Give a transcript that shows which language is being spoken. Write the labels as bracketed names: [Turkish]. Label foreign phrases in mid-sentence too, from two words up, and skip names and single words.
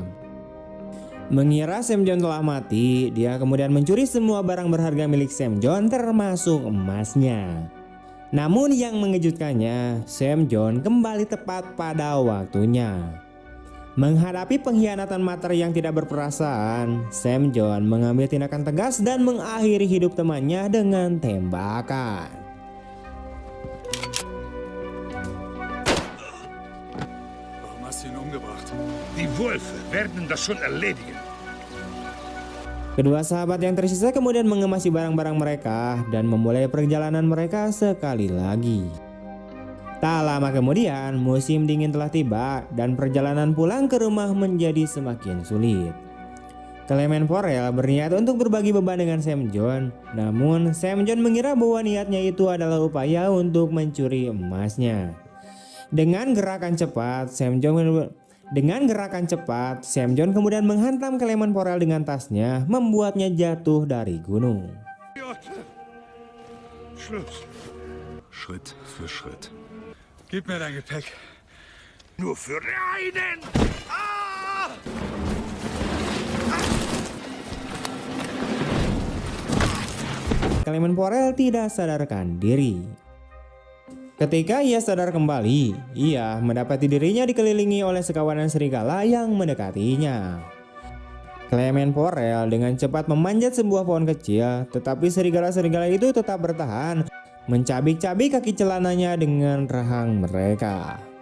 [Indonesian] Mengira Sam John telah mati, dia kemudian mencuri semua barang berharga milik Sam John termasuk emasnya. Namun yang mengejutkannya, Sam John kembali tepat pada waktunya. Menghadapi pengkhianatan Mater yang tidak berperasaan, Sam John mengambil tindakan tegas dan mengakhiri hidup temannya dengan tembakan. [German] Warum hast du ihn umgebracht? Die Wölfe werden das schon erledigen. [Indonesian] Kedua sahabat yang tersisa kemudian mengemasi barang-barang mereka dan memulai perjalanan mereka sekali lagi. Tak lama kemudian, musim dingin telah tiba dan perjalanan pulang ke rumah menjadi semakin sulit. Clement Porel berniat untuk berbagi beban dengan Sam John, namun Sam John mengira bahwa niatnya itu adalah upaya untuk mencuri emasnya. Dengan gerakan cepat, Sam John kemudian menghantam Clement Porel dengan tasnya, membuatnya jatuh dari gunung. [German] Schritt für Schritt. Gib mir dein Gepäck. Nur für einen! Ah! [Indonesian] Clement Porel tidak sadarkan diri. Ketika ia sadar kembali, ia mendapati dirinya dikelilingi oleh sekawanan serigala yang mendekatinya. Clement Porel dengan cepat memanjat sebuah pohon kecil, tetapi serigala-serigala itu tetap bertahan, mencabik-cabik kaki celananya dengan rahang mereka.